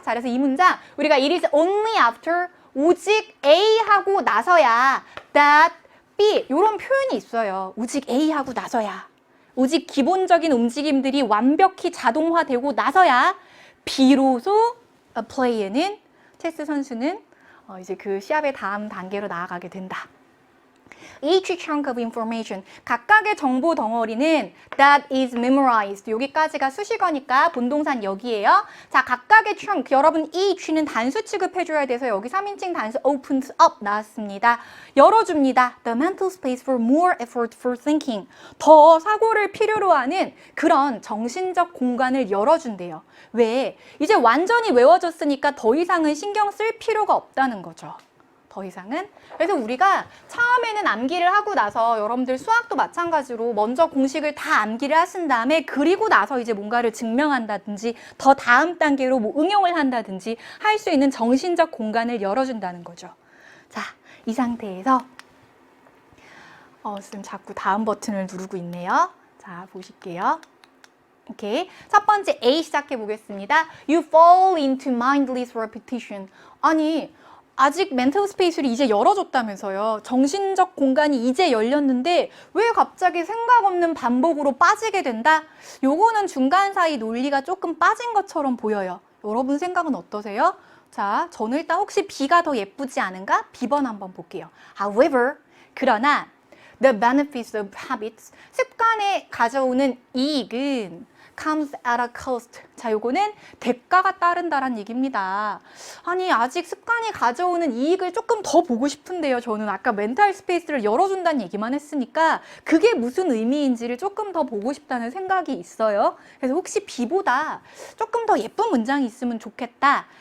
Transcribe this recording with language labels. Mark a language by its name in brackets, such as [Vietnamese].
[Korean] 자, 그래서 이 문장, 우리가 [English] it is only after, [Korean] 오직 A 하고 나서야, [English] that B, [Korean] 이런 표현이 있어요. 오직 A 하고 나서야. 오직 기본적인 움직임들이 완벽히 자동화되고 나서야 비로소 플레이에는 체스 선수는 이제 그 시합의 다음 단계로 나아가게 된다. [English] Each chunk of information, [Korean] 각각의 정보 덩어리는 [English] that is memorized. [Korean] 여기까지가 수식어니까 본동산 여기에요. 자, 각각의 chunk, 여러분 each는 단수 취급해줘야 돼서 여기 3인칭 단수 [English] opens up [Korean] 나왔습니다. 열어줍니다. [English] The mental space for more effort for thinking. [Korean] 더 사고를 필요로 하는 그런 정신적 공간을 열어준대요. 왜? 이제 완전히 외워졌으니까 더 이상은 신경 쓸 필요가 없다는 거죠. 더 이상은. 그래서 우리가 처음에는 암기를 하고 나서 여러분들 수학도 마찬가지로 먼저 공식을 다 암기를 하신 다음에 그리고 나서 이제 뭔가를 증명한다든지 더 다음 단계로 뭐 응용을 한다든지 할 수 있는 정신적 공간을 열어준다는 거죠. 자, 이 상태에서 지금 자꾸 다음 버튼을 누르고 있네요. 자, 보실게요. 오케이. 첫 번째 A 시작해 보겠습니다. [English] You fall into mindless repetition. [Korean] 아니, 아직 멘탈 스페이스를 이제 열어줬다면서요. 정신적 공간이 이제 열렸는데 왜 갑자기 생각 없는 반복으로 빠지게 된다? 요거는 중간 사이 논리가 조금 빠진 것처럼 보여요. 여러분 생각은 어떠세요? 자, 저는 일단 혹시 B가 더 예쁘지 않은가? B번 한번 볼게요. [English] However, [Korean] 그러나 [English] the benefits of habits, [Korean] 습관에 가져오는 이익은 [English] comes at a cost. [Korean] 자, 요거는 대가가 따른다란 얘기입니다. 아니, 아직 습관이 가져오는 이익을 조금 더 보고 싶은데요. 저는 아까 멘탈 스페이스를 열어준다는 얘기만 했으니까 그게 무슨 의미인지를 조금 더 보고 싶다는 생각이 있어요. 그래서 혹시 B보다 조금 더 예쁜 문장이 있으면 좋겠다.